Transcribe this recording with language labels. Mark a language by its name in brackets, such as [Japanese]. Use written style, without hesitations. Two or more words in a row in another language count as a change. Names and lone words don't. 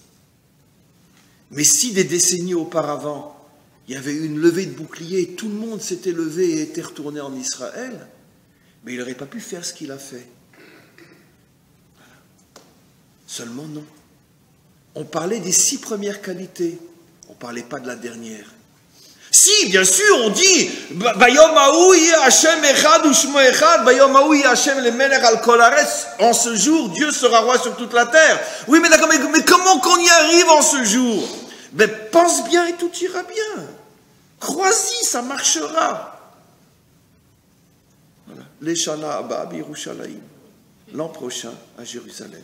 [French] Mais si des décennies auparavant, il y avait eu une levée de bouclier, tout le monde s'était levé et était retourné en Israël, mais il n'aurait pas pu faire ce qu'il a fait. Voilà. Seulement non. On parlait des 6 premières qualités, on ne parlait pas de la dernière. Si, bien sûr, on dit [Hebrew] ביום ההוא יהיה השם אחד ושמו אחד, ביום ההוא יהיה השם למלך על כל הארץ. [French] En ce jour, Dieu sera roi sur toute la terre. Oui, mais d'accord, mais comment qu'on y arrive en ce jour? Ben, pense bien et tout ira bien. Crois-y, ça marchera. Voilà. [Hebrew] לשנה הבאה בירושלים. [French] L'an prochain à Jérusalem.